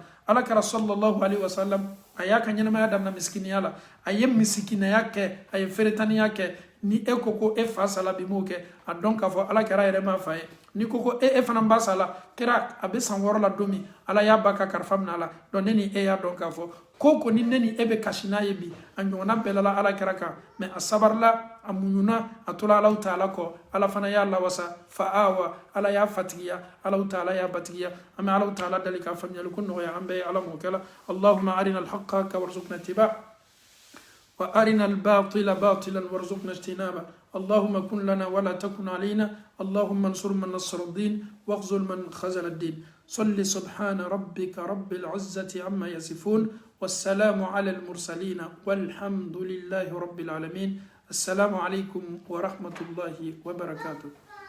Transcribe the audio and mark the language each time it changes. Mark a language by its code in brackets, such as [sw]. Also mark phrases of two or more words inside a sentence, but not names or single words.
[bm] ala kara [ar] صلى الله عليه وسلم [bm] aya ka ɲɛnamaya damina miskiniya la a ye misikinaya kɛ a ye feretaniya kɛ ni e ko e fa sala bi m'o kɛ a dɔn k'a fɔ ala kɛra yɛrɛ ma fa ye ni ko e fana ba sala kɛra a bɛ san 6 la don min ala y'a ba ka kalifa minɛ a la donc ne ni e y'a dɔn k'a fɔ ko ni ne ni e bɛ kasi n'a ye bi a ɲɔgɔnna bɛlala ala kɛra kan mais a sabarila a muɲuna a tola alaw taala kɔ ala fana y'a lawasa fa awa ala y'a fatigiya alaw taala y'a batigiya an bɛ alaw taala dali k'a faamuyali ko nɔgɔya an bɛɛ ye ala m'o kɛla [ar] اللهم أرنا الحق حقا وارزقنا اتباعه وأرنا الباطل باطلا وارزقنا اجتنابه اللهم كن لنا ولا تكن علينا اللهم انصر من نصر الدين واخذل من خذل الدين صل سبحان ربك رب العزة عما يصفون والسلام على المرسلين والحمد لله رب العالمين السلام عليكم ورحمة الله وبركاته